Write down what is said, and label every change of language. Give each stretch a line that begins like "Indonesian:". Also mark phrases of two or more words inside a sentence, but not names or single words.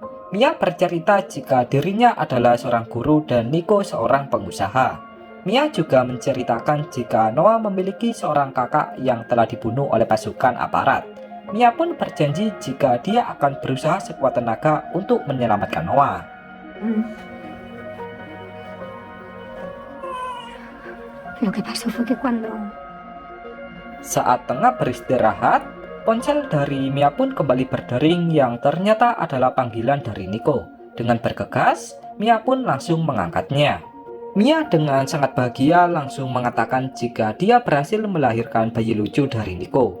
Indonesian: Mia bercerita jika dirinya adalah seorang guru dan Nico seorang pengusaha. Mia juga menceritakan jika Noah memiliki seorang kakak yang telah dibunuh oleh pasukan aparat. Mia pun berjanji jika dia akan berusaha sekuat tenaga untuk menyelamatkan Noah.
Spanish: Lo que pasó fue que cuando...
Indonesian: Saat tengah beristirahat, ponsel dari Mia pun kembali berdering yang ternyata adalah panggilan dari Nico. Dengan bergegas, Mia pun langsung mengangkatnya. Mia dengan sangat bahagia langsung mengatakan jika dia berhasil melahirkan bayi lucu dari Nico.